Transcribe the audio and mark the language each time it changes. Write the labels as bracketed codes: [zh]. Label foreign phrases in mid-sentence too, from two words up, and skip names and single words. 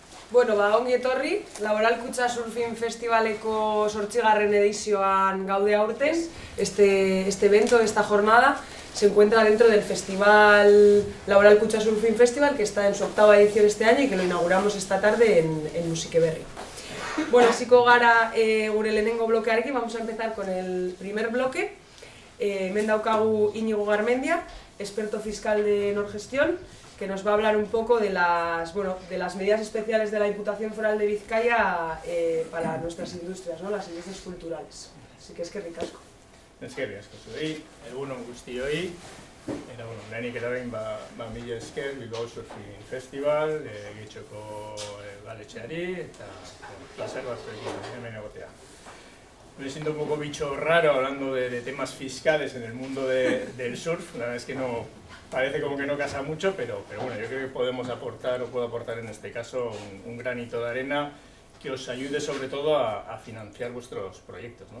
[eu] Bueno, ongi etorri, Laboral Kutxa Surfing Festivaleko 8. edizioan gaude aurten. [es] Este evento, esta jornada, se encuentra dentro del Festival Laboral Kutxa Surfing Festival, que está en su 8ª edición este año y que lo inauguramos esta tarde en Musikeberri. [eu] Bueno, hasiko gara gure lehenengo blokearekin, [es] vamos a empezar con el primer bloque. [eu] Hemen daukagu Iñigo Garmendia, [es] experto fiscal de Norgestión, que nos va a hablar un poco de las medidas especiales de la Diputación Foral de Vizcaya para nuestras industrias, ¿no? Las industrias culturales. Así que [eu] eskerrik asko. Eskerrik asko zuei, egun on guztioi. Eta, lehenik eta behin, mila esker Bilbao Surfing Festival, Getxoko galetxeari, eta placer batzuekin hemen egotea. [es] Me siento un poco bicho raro hablando de temas fiscales en el mundo del surf. La verdad es que no, parece como que no casa mucho, pero bueno, yo creo que podemos aportar, o puedo aportar en este caso, un granito de arena que os ayude sobre todo a financiar vuestros proyectos, ¿no?